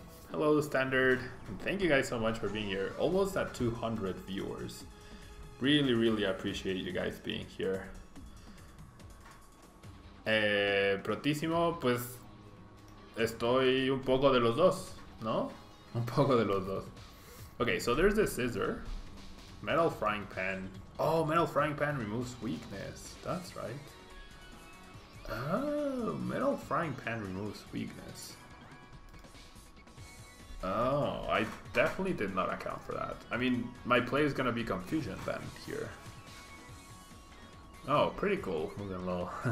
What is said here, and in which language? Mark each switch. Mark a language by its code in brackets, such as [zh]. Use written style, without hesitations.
[en] Hello, Standard. And thank you guys so much for being here. Almost at 200 viewers. Really appreciate you guys being here. [es] Protísimo, pues estoy un poco de los dos, ¿no? Un poco de los dos. [en] Okay, so there's the Scizor. Metal Frying Pan. Oh, Metal Frying Pan removes weakness. That's right. Oh, Metal Frying Pan removes weakness. Oh, I definitely did not account for that. I mean, my play is gonna be Confusion then here. Oh, pretty cool. Moving low.